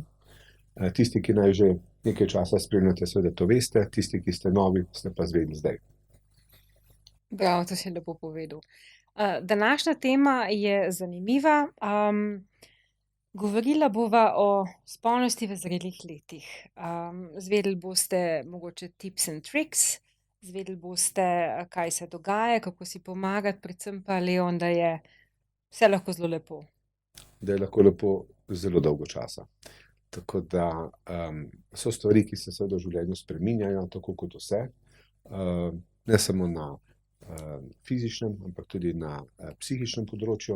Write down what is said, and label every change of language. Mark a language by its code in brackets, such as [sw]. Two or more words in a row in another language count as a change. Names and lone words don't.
[sl] Tisti, ki naj že nekaj časa spremljate, seveda to veste, tisti, ki ste novi, ste pa zvedeli zdaj. Bravo, to si lepo povedal. Današnja tema je zanimiva. Govorila bova o spolnosti v zrelih letih. Izvedeli boste mogoče [en] tips and tricks, [sl] izvedeli boste, kaj se dogaja, kako si pomagati, predvsem pa, Leon, da je vse lahko zelo lepo. Da je lahko lepo zelo dolgo časa. Tako da so stvari, ki se seveda v življenju spreminjajo, tako kot vse. Ne samo na fizičnem, ampak tudi na psihičnem področju.